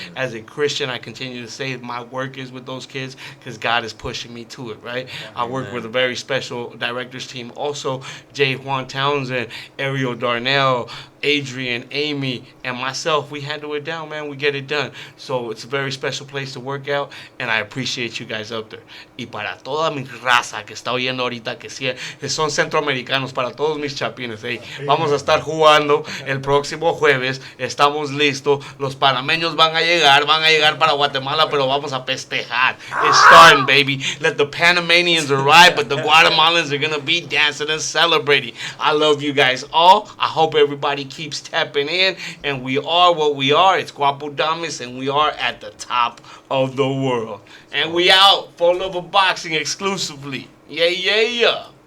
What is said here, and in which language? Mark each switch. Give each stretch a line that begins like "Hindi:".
English: As a Christian, I continue to say my work is with those kids because God is pushing me to it, right? I work with a very special directors team also, Jay Juan Townsend, Ariel Darnell, Adrian, Amy, and myself. We handle it down, man. We get it done. So it's a very special place to work out, and I appreciate you guys up there.
Spanish: Y para toda mi raza que está oyendo ahorita, que son centroamericanos, para todos mis chapines, hey, vamos a estar jugando el próximo jueves. Estamos listos. Los panameños van a llegar para Guatemala, pero vamos a festejar.
English: It's starting, baby. Let the Panamanians arrive, but the Guatemalans are going to be dancing and celebrating. I love you guys all. I hope everybody keeps tapping in, and we are what we are. It's Guapodamas, and we are at the top of the world. And we out. 4luvofboxing exclusively. Yeah, yeah, yeah.